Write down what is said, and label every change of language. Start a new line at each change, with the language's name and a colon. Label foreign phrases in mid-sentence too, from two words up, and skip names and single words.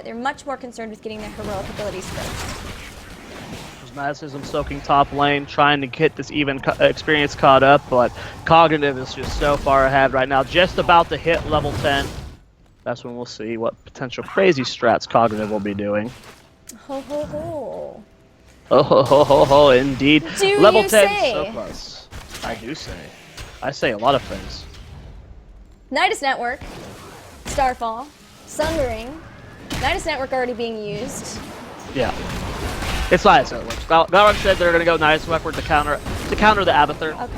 English: They're much more concerned with getting their heroic abilities first. Prismaticism soaking top lane, trying to get this even experience caught up, but Cognitive is just so far ahead right now, just about to hit level 10. That's when we'll see what potential crazy strats Cognitive will be doing. Ho ho ho. Oh ho ho ho ho, indeed. Do level you 10 say? so close. I do say. I say a lot of things. Nidus Network, Starfall, Sundering, Nidus Network already being used. Yeah. It's not as it works. Galron said they're going to go Nidus Network to counter the Abathur.